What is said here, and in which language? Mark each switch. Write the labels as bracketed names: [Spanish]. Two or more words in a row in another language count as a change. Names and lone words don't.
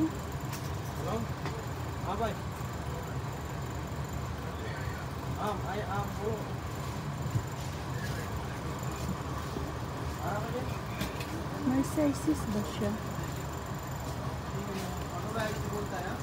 [Hindi] हेलो हाँ भाई [English] I am [Hindi] वो [Filipino] May sizes ba siya? [Hindi] बोलता है